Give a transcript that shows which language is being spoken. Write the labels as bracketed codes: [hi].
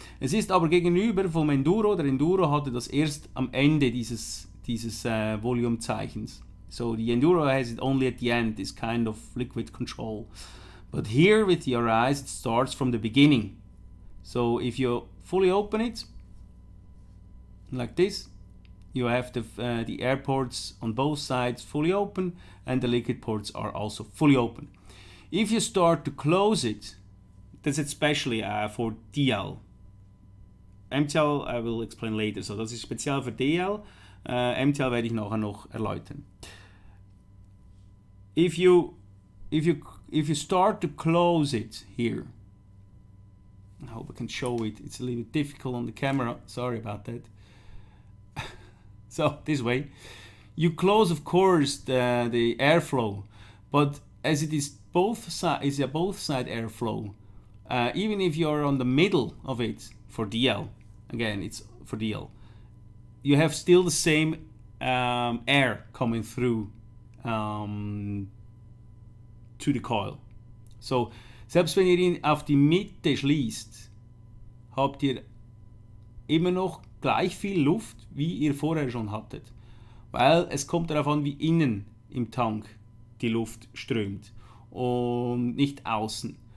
[de] Es ist aber gegenüber vom Enduro, der Enduro hatte das erst am Ende dieses Volumezeichens. [en] So the Enduro has it only at the end, this kind of liquid control. But here with the RIs, it starts from the beginning. So if you fully open it, like this, you have the air ports on both sides fully open, and the liquid ports are also fully open. If you start to close it, that's especially for DL. MTL I will explain later, [de] so das ist speziell für DL. MTL werde ich nachher noch erläutern. [en] If you start to close it here, I hope I can show it. It's a little bit difficult on the camera. Sorry about that. So this way, you close, of course, the airflow, but as it is both side airflow, even if you are on the middle of it for DL, again it's for DL, you have still the same air coming through to the coil. [de] So selbst wenn ihr ihn auf die Mitte schließt, habt ihr immer noch gleich viel Luft, wie ihr vorher schon hattet. Weil es kommt darauf an, wie innen im Tank die Luft strömt und nicht außen.